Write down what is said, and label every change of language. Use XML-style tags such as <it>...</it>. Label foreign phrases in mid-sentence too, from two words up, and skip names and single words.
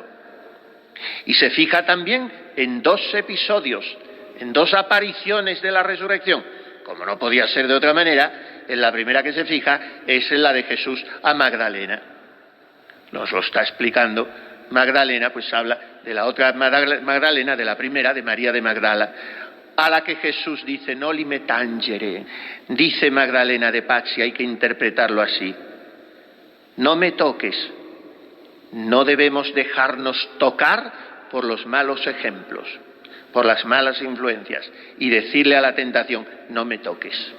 <es>Y se fija también en 2 episodios, en 2 apariciones de la resurrección. Como no podía ser de otra manera, en la primera que se fija es en la de Jesús a Magdalena. Nos lo está explicando Magdalena, pues habla de la otra Magdalena, de la primera, de María de Magdala, a la que Jesús dice,</es> <la>noli me tangere.</la> <es>Dice Magdalena de Pazzi, hay que interpretarlo así: no me toques. No debemos dejarnos tocar por los malos ejemplos, por las malas influencias, y decirle a la tentación, no me toques.</es>